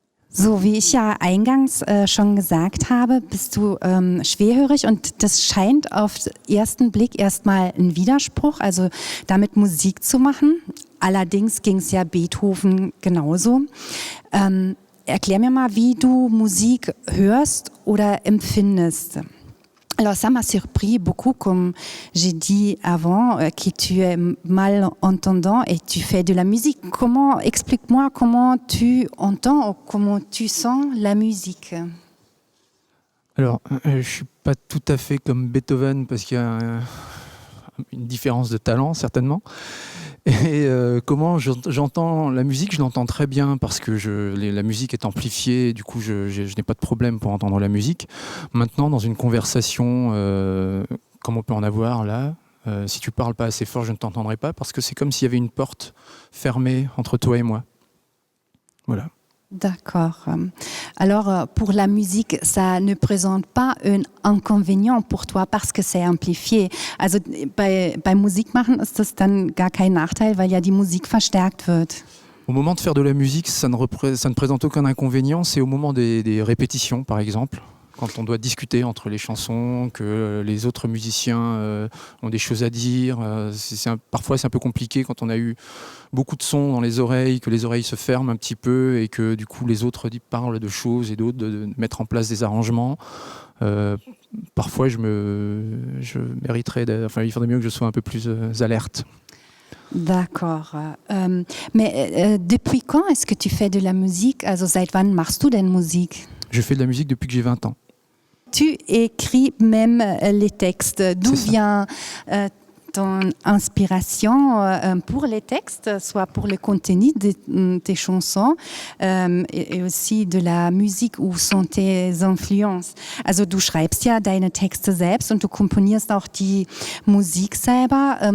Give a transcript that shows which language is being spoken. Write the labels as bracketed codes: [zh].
[de] So, wie ich ja eingangs schon gesagt habe, bist du schwerhörig und das scheint auf den ersten Blick erstmal ein Widerspruch, also damit Musik zu machen. Allerdings ging es ja Beethoven genauso. Erklär mir mal, wie du Musik hörst oder empfindest. [fr] Alors ça m'a surpris beaucoup, comme j'ai dit avant, que tu es malentendant et tu fais de la musique. Explique-moi comment tu entends ou comment tu sens la musique. Alors, je ne suis pas tout à fait comme Beethoven parce qu'il y a une différence de talent, certainement. Et comment j'entends la musique, je l'entends très bien parce que la musique est amplifiée, du coup je n'ai pas de problème pour entendre la musique. Maintenant, dans une conversation, comme on peut en avoir là, si tu parles pas assez fort, je ne t'entendrai pas parce que c'est comme s'il y avait une porte fermée entre toi et moi. Voilà. D'accord. Alors, pour la musique, ça ne présente pas un inconvénient pour toi parce que c'est amplifié. [de] Also beim Musikmachen ist das dann gar kein Nachteil, weil ja die Musik verstärkt wird. [fr] Au moment de faire de la musique, ça ne présente aucun inconvénient. C'est au moment des répétitions, par exemple, quand on doit discuter entre les chansons, que les autres musiciens ont des choses à dire. Parfois, c'est un peu compliqué quand on a eu beaucoup de sons dans les oreilles, que les oreilles se ferment un petit peu et que du coup les autres parlent de choses et d'autres de mettre en place des arrangements. Parfois, il faudrait mieux que je sois un peu plus alerte. D'accord. Mais depuis quand est-ce que tu fais de la musique? [de] Also seit wann machst du denn Musik? [fr] Je fais de la musique depuis que j'ai 20 ans. Tu écris même les textes. D'où vient ton inspiration pour les textes, soit pour le contenu de tes chansons et aussi de la Musik, où sont tes Influences? [de] Also du schreibst ja deine Texte selbst und du komponierst auch die Musik selber.